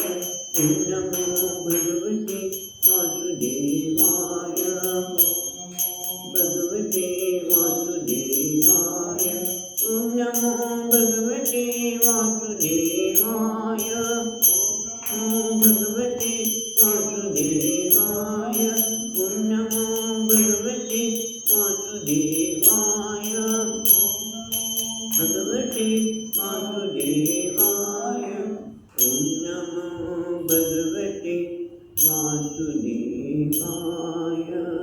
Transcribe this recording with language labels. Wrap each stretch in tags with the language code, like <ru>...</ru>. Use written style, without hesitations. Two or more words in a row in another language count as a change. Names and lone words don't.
<sa>ॐ नमो भगवते वासुदेवाय। भगवते वासुदेवाय। ॐ नमो भगवते वासुदेवाय। ॐ भगवते વાસુદેવાય. ઓમ નમો ભગવતે વાસુદેવાય. ભગવતે વાસુદેવાય. ઓમ નમો ભગવતે વાસુદેવાય.</sa>